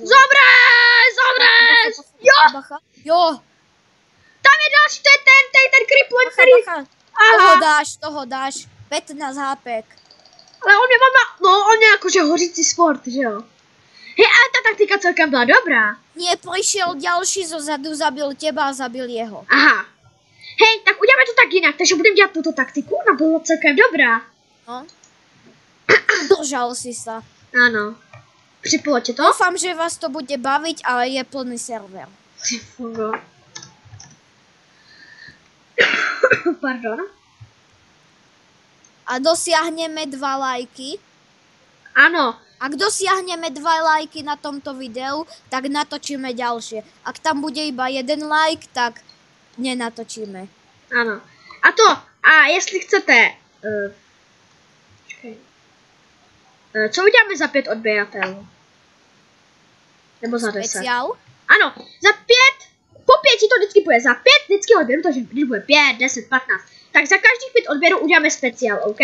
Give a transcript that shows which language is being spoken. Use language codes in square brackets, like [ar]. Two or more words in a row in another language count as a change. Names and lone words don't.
[cs] Zobrez! Jo! Jo! Tam je další, to je ten kriplet, který... Bacha. Toho dáš. 15 hápek. Ale on mě má, no on je jakože hořící sport, že jo? Hej, ale ta taktika celkem byla dobrá. [sk] Nie, prišiel ďalší zozadu, zabil teba a zabil jeho. Aha. [cs] Hej, tak uděláme to tak jinak, takže budeme dělat tuto taktiku, ona byla celkem dobrá. No. [sk] Držal si sa. [cs] Ano. Připolo tě to? [sk] Dúfam, že vás to bude baviť, ale je plný server. Pardon. A dosiahneme 2 lajky. [cs] Ano. [sk] Ak dosiahneme 2 lajky na tomto videu, tak natočíme ďalšie. Ak tam bude iba 1 like, tak nenatočíme. [cs] Ano. A jestli chcete... co uděláme za 5 odběratelů? Nebo za 10? Speciál? Ano, za 5, po 5 to vždycky půjde za 5 vždycky odběrů, takže když bude 5, 10, 15, tak za každých 5 odběrů uděláme speciál, OK?